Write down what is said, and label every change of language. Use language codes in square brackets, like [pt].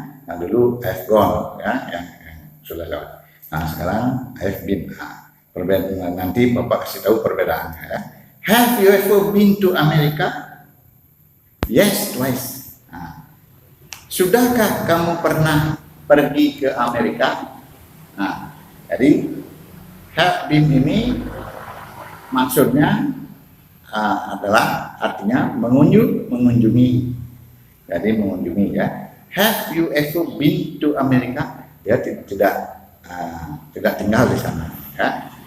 [id] Nah dulu I've gone ya, yang sudah lewat. Nah sekarang I've been. Perbedaan nanti Bapak kasih tahu perbedaannya ya. [en] Have you ever been to America? Yes, twice. [id] Sudahkah kamu pernah pergi ke Amerika? Nah, jadi have been ini maksudnya adalah artinya mengunjungi. Jadi mengunjungi ya. [en] Have you ever been to America? [id] Dia tidak tinggal di sana ya.